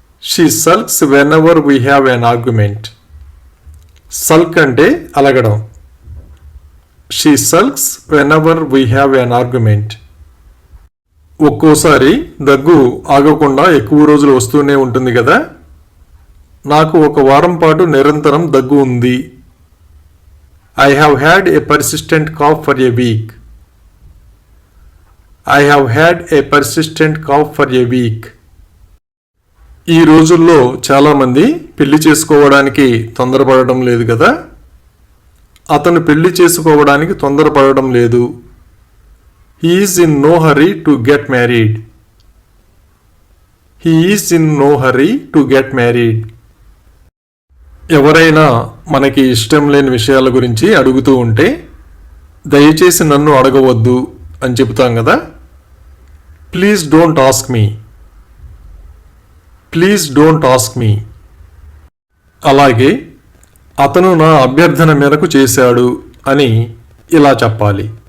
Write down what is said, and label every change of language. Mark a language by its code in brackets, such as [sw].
[en] She sulks whenever we have an argument. [te] Sulk అంటే అలగడం. [en] She sulks whenever we have an argument. [te] ఒక్కోసారి దగ్గు ఆగకుండా ఎక్కువ రోజులు వస్తూనే ఉంటుంది కదా, నాకు ఒక వారం పాటు నిరంతరం దగ్గు ఉంది. [en] I have had a persistent cough for a week. I have had a persistent cough for a week. [te] ఈ రోజుల్లో చాలామంది పెళ్లి చేసుకోవడానికి తొందరపడడం లేదు కదా, అతను పెళ్లి చేసుకోవడానికి తొందరపడడం లేదు. [en] He is in no hurry to get married. He is in no hurry to get married. [te] ఎవరైనా మనకి ఇష్టం లేని విషయాల గురించి అడుగుతూ ఉంటే దయచేసి నన్ను అడగవద్దు అని చెబుతాం కదా. [en] Please don't ask me. Please don't ask me. [te] అలాగే అతను నా అభ్యర్థన మేరకు చేశాడు అని ఇలా చెప్పాలి.